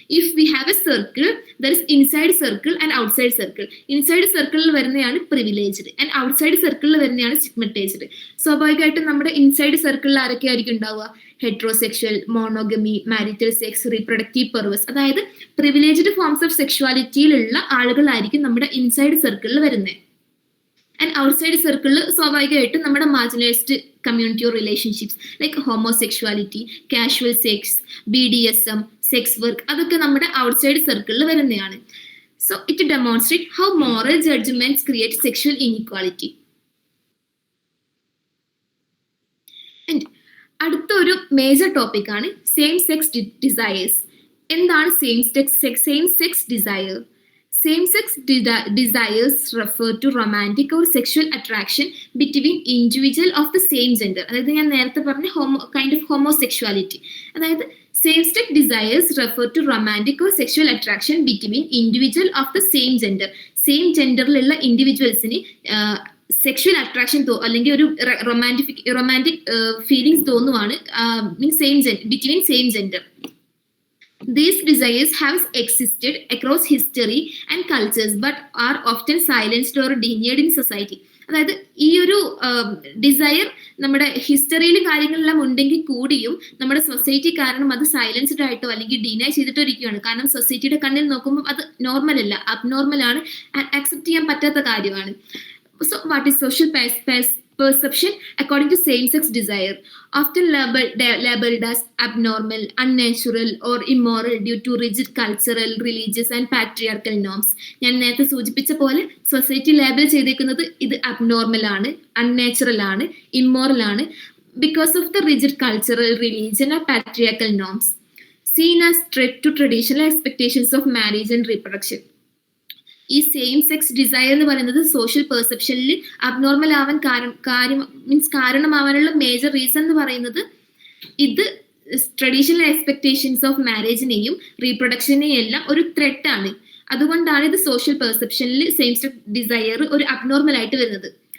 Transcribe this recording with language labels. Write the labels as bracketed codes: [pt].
[en] If we have a circle, there is inside circle and outside circle. Inside circle [ml] വരുന്നതാണ് [en] privileged and outside circle വരുന്നതാണ് stigmatized. [ml] സ്വാഭാവികമായിട്ടും നമ്മുടെ inside സർക്കിളിൽ ആരൊക്കെ ആയിരിക്കും ഉണ്ടാവുക? Heterosexual, monogamy, marital sex, reproductive perverse, അതായത് പ്രിവിലേജ്ഡ് ഫോംസ് ഓഫ് സെക്ഷുവാലിറ്റിയിലുള്ള ആളുകളായിരിക്കും നമ്മുടെ ഇൻസൈഡ് സർക്കിളിൽ വരുന്നത്. ആൻഡ് ഔട്ട്സൈഡ് സർക്കിളിൽ സ്വാഭാവികമായിട്ടും നമ്മുടെ [en] marginalised community or relationships like homosexuality, [ml] casual sex, BDSM, sex work, അതൊക്കെ നമ്മുടെ ഔട്ട്സൈഡ് സർക്കിളിൽ വരുന്നതാണ്. [en] So it demonstrate how moral judgements create sexual inequality. [ml] അടുത്ത ഒരു മേജർ ടോപ്പിക് ആണ് സെയിം സെക്സ് ഡിസയേഴ്സ്. എന്താണ് same sex desire? [en] Same sex desires refer to romantic or sexual attraction between individual of the same gender. [ml] അതായത് ഞാൻ നേരത്തെ പറഞ്ഞ [en] kind of homosexuality. അതായത് same sex desires refer to romantic or sexual attraction between individual of the same gender. [ml] Same genderലുള്ള ഇൻഡിവിജ്വൽസിന് sexual attraction അല്ലെങ്കിൽ ഒരു romantic feelings തോന്നുവാണ് [en] between same gender. These desires have existed across history and cultures but are often silenced or denied in society. [ml] അതായത് ഈ ഒരു desire നമ്മുടെ ഹിസ്റ്ററിയിലും കാര്യങ്ങളെല്ലാം ഉണ്ടെങ്കിൽ കൂടിയും നമ്മുടെ സൊസൈറ്റി കാരണം അത് സൈലൻസ്ഡ് ആയിട്ടോ അല്ലെങ്കിൽ ഡിനൈ ചെയ്തിട്ടോ ഇരിക്കുകയാണ്. കാരണം സൊസൈറ്റിയുടെ കണ്ണിൽ നോക്കുമ്പോൾ അത് നോർമൽ അല്ല, അബ്നോർമൽ ആണ്, അക്സെപ്റ്റ് ചെയ്യാൻ പറ്റാത്ത കാര്യമാണ്. [en] So what is social perception according to same-sex desire? Often labeled as abnormal, unnatural or immoral due to rigid cultural, religious and patriarchal norms. [ml] ഞാൻ നേരത്തെ സൂചിപ്പിച്ച പോലെ സൊസൈറ്റി ലേബൽ ചെയ്തേക്കുന്നത് ഇത് അബ്നോർമൽ ആണ്, അൺനാച്ചുറൽ ആണ്, ഇമ്മോറൽ ആണ്, [en] Because of the rigid cultural, religion and patriarchal norms. seen as threat to traditional expectations of marriage and reproduction. [ml] ഈ സെയിം സെക്സ് ഡിസയർ എന്ന് പറയുന്നത് സോഷ്യൽ പെർസെപ്ഷനിൽ അബ്നോർമൽ ആവാൻ കാരണമാവാനുള്ള മേജർ റീസൺ എന്ന് പറയുന്നത് ഇത് ട്രഡീഷണൽ എക്സ്പെക്ടേഷൻസ് ഓഫ് മാരേജിനെയും റീപ്രൊഡക്ഷനെയും എല്ലാം ഒരു ത്രെറ്റ് ആണ്. അതുകൊണ്ടാണ് ഇത് സോഷ്യൽ പെർസെപ്ഷനിൽ സെയിം സെക്സ് ഡിസയർ ഒരു അബ്നോർമൽ ആയിട്ട് വരുന്നത്.